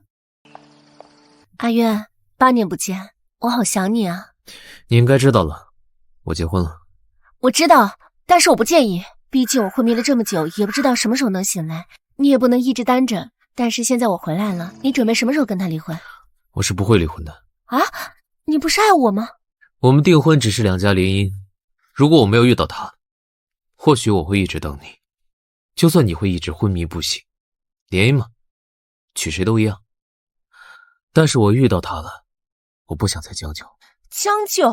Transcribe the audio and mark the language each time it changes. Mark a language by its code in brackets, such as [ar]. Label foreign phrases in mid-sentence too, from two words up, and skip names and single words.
[zh] 阿淵，8年不見，我好想你啊。你應該知道了，我結婚了。我知道，但是我不介意，畢竟我昏迷了這麼久，也不知道什麼時候能醒來。你也不能一直單着。但是現在我回來了，你準備什麼時候跟他離婚？我是不會離婚的。啊？你不是愛我嗎？我們訂婚只是兩家聯姻，如果我沒有遇到他，或許我會一直等你，就算你會一直昏迷不醒。聯姻嘛，娶誰都一樣。但是我遇到他了，我不想再將就。將就？